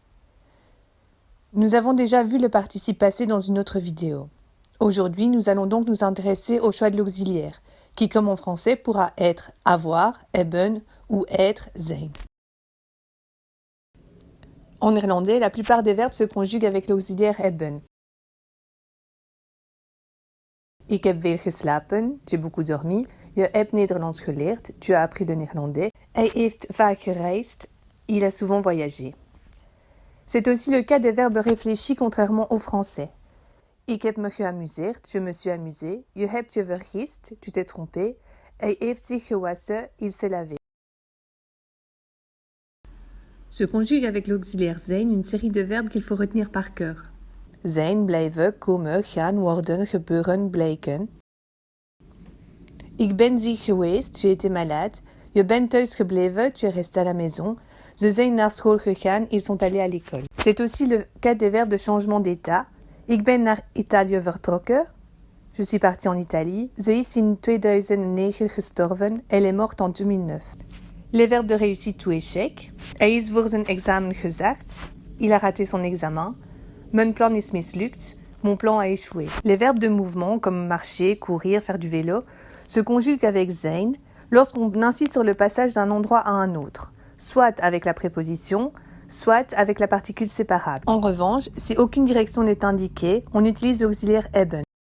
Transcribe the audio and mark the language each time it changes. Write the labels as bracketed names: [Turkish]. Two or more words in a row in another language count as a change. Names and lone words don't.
[French] Nous avons déjà vu le participe passé dans une autre vidéo. Aujourd'hui, nous allons donc nous intéresser au choix de l'auxiliaire, qui comme en français pourra être avoir, hebben ou être zijn. En néerlandais, la plupart des verbes se conjuguent avec l'auxiliaire hebben. [Dutch] Ik heb veel geslapen, [French] j'ai beaucoup dormi. [Dutch] Je hebt Nederlands geleerd, [French] tu as appris le néerlandais. [Dutch] Hij heeft vaak gereisd, [French] il a souvent voyagé. C'est aussi le cas des verbes réfléchis contrairement au français. [Dutch] Ik heb me geamuseerd, [French] je me suis amusé. [Dutch] Je hebt je vergist, [French] tu t'es trompé. [Dutch] Hij heeft zich gewassen, [French] il s'est lavé. Se conjugue avec l'auxiliaire zijn une série de verbes qu'il faut retenir par cœur. [Dutch] Zijn, blijven, komen, gaan, worden, gebeuren, blijken. Ik ben ziek geweest, [French] j'ai été malade. [Dutch] Je bent thuis gebleven, [French] tu es resté à la maison. [Dutch] Ze zijn naar school gegaan, [French] ils sont allés à l'école. C'est aussi le cas des verbes de changement d'état. [Dutch] Ik ben naar Italië vertrokken. [French] Je suis partie en Italie. [Dutch] Ze is in 2009 gestorven. [French] Elle est morte en 2009. Les verbes de réussite ou échec. [Dutch] Hij is voor zijn examen gezakt. [French] Il a raté son examen. [Dutch] Mijn plan is mislukt. [French] Mon plan a échoué. Les verbes de mouvement comme marcher, courir, faire du vélo se conjuguent avec zijn lorsqu'on insiste sur le passage d'un endroit à un autre, soit avec la préposition, soit avec la particule séparable. En revanche, si aucune direction n'est indiquée, on utilise l'auxiliaire hebben.